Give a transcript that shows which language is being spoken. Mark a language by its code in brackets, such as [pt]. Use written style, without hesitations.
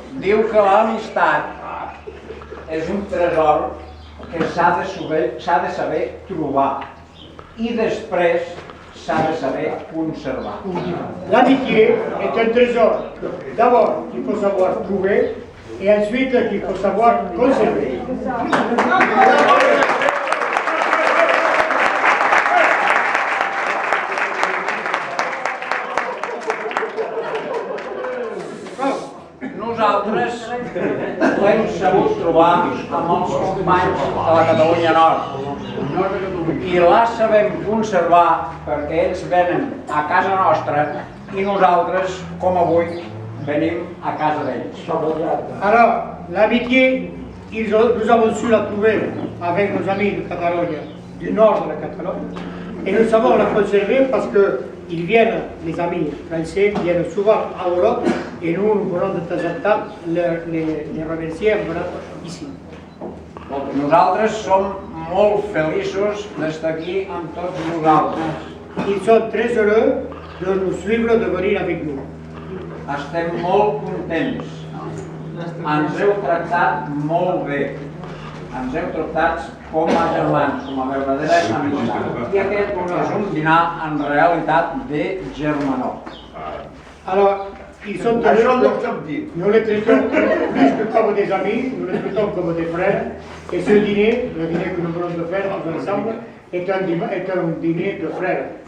[ca] Diu que l'amistat és un tresor que s'ha de saber trobar i després s'ha de saber conservar. [fr] L'amitié est un trésor. D'abord, il faut savoir trouver et ensuite, il faut savoir conserver. [ca] Nosaltres l'hem sabut trobar amb els companys de la Catalunya Nord i la sabem conservar perquè ells venen a casa nostra i nosaltres, com avui, venim a casa d'ells. [fr] Alors, l'amitié, nous avons su la trouver avec nos amis de Catalogne, du nord de la Catalogne, et nous savons la conserver parce que ils viennent, les amis français, viennent souvent à Europe et nous venons de temps en temps les remercier en venant ici. [ca] Nosaltres som molt feliços d'estar aquí amb tots vosaltres. [fr] Ils sont très heureux de nous suivre, de venir avec nous. [ca] Estem molt contents. Ens heu tractat molt bé. Ens heu tractat com a germans, com a verdadera amistat. I aquest és un dinar en realitat de germanor. [fr] Alors, ils sont heureux. Nous les traitons plus que comme des amis, nous les traitons comme des frères. Et ce dîner, le dîner que nous venons de faire tous ensemble, est un dîner de frères.